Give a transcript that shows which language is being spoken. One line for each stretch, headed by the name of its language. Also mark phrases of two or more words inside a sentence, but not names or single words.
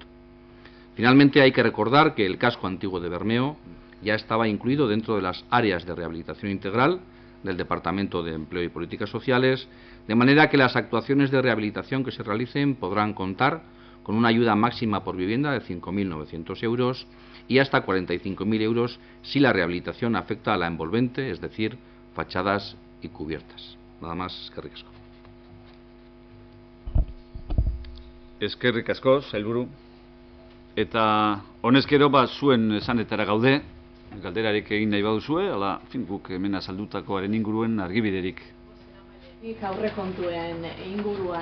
Spanish: Finalmente, hay que recordar que el casco antiguo de Bermeo ya estaba incluido dentro de las áreas de rehabilitación integral del Departamento de Empleo y Políticas Sociales, de manera que las actuaciones de rehabilitación que se realicen podrán contar con una ayuda máxima por vivienda de 5.900 euros y hasta 45.000 euros si la rehabilitación afecta a la envolvente, es decir, fachadas y cubiertas. Nada más,
Basque: eskerrik asko. Eskerrik asko, sailburu. Eta honezkero zuen esanetara gaude, galderarik egin nahi baduzue, ala, guk hemen azaldutakoaren inguruen argibiderik. Nik aurrekontuen inguruan.